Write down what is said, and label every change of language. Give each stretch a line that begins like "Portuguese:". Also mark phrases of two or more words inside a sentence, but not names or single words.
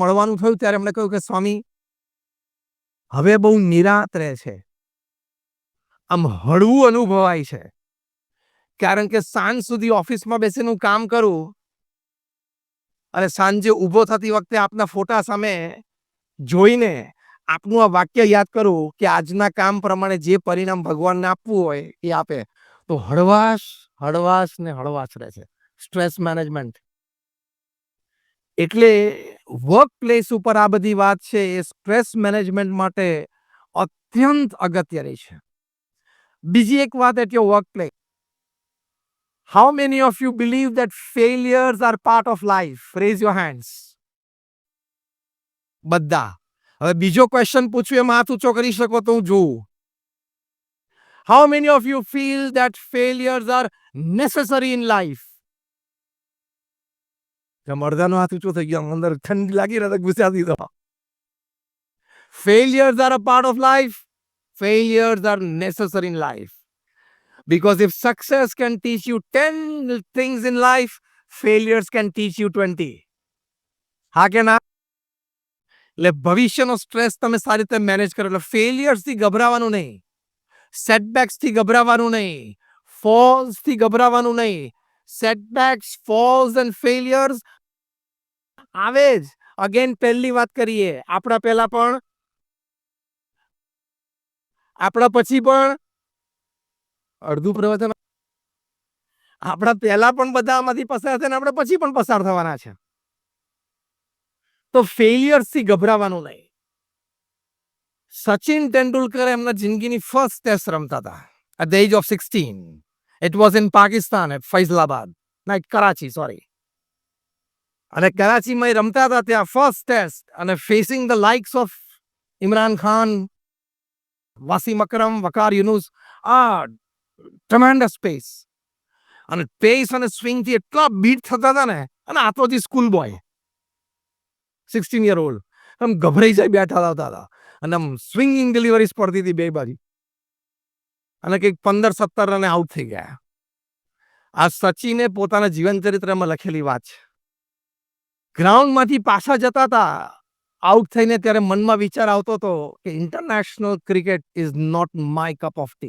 Gujarati: મળવાનું થયું ત્યારે એમણે કહ્યું કે સ્વામી હવે બહુ નિરાંત રહે છે, આમ હળવું અનુભવાય છે, કારણ કે સાંજ સુધી ઓફિસમાં બેસીને હું કામ કરું અને સાંજે ઊભો થતી વખતે આપના ફોટા સામે જોઈને આપનું આ વાક્ય યાદ કરું કે આજના કામ પ્રમાણે જે પરિણામ ભગવાનને આપવું હોય એ આપે, તો હળવાશ હળવાશ ને હળવાશ રહે છે.
English: stress management.
Gujarati: એટલે
English: work place
Gujarati: ઉપર આ બધી વાત છે એ
English: stress management
Gujarati: માટે અત્યંત અગત્યની છે. બીજી એક વાત એટલે
English: work place. How many of you believe that failures are part of life? Raise your hands.
Gujarati: બધા. હવે બીજો ક્વેશ્ચન પૂછ્યું એમાં હાથ ઊંચો કરી શકો તો હું જોઉં.
English: How many of you feel that failures are necessary in life?
Gujarati: અડધાનો હાથ ઊંચો થઈ ગયો, અંદર ઠંડી લાગી રહે ગુજરાતી તો.
English: Failures are a part of life. Failures are necessary in life. Because if success can teach you 10 things in life, failures can teach you 20.
Gujarati: હા કે ના? એટલે ભવિષ્યનો સ્ટ્રેસ તમે સારી રીતે મેનેજ કરો. એટલે ફેલિયર્સથી ગભરાવાનું નહીં, સેટબેક્સથી ગભરાવાનું નહીં, ફોલ્સથી ગભરાવાનું નહીં.
English: setbacks, falls and failures
Gujarati: આવે જ. અગેન પહેલી વાત કરીએ, આપણા પહેલા પણ, આપણા પછી પણ, અડધું પ્રવચન આપણા પહેલા પણ બધા આમાંથી પસાર થયા આપણે પછી પણ પસાર થવાના છે. તો ફેલિયર્સથી ગભરાવાનું નહીં. સચિન તેંડુલકર એમના જિંદગીની
English: first test
Gujarati: રમતા હતા
English: at the age of 16. It was in Pakistan at Faisalabad, not Karachi, sorry.
Gujarati: અને કરાચીમાં રમતા હતા ત્યાં
English: first test
Gujarati: અને
English: facing the likes of
Gujarati: ઇમરાન ખાન, વાસીમ અકરમ, વકાર યુનુસ, આ
English: tremendous pace.
Gujarati: અને પેસ અને સ્વિંગથી એટલા બીટ થતા હતા ને, અને આ તો હજી
English: school boy 16 year old
Gujarati: આમ ગભરાઈ જાય બેઠા આવતા હતા અને આમ
English: swinging deliveries
Gujarati: પડતી હતી બે બાજુ અને કંઈક 15-17 રને આઉટ થઈ ગયા. આ સચિને પોતાના જીવન ચરિત્રમાં લખેલી વાત છે. ગ્રાઉન્ડમાંથી પાછા જતા હતા આઉટ થઈને ત્યારે મનમાં વિચાર આવતો હતો કે
English: international cricket is not my cup of tea.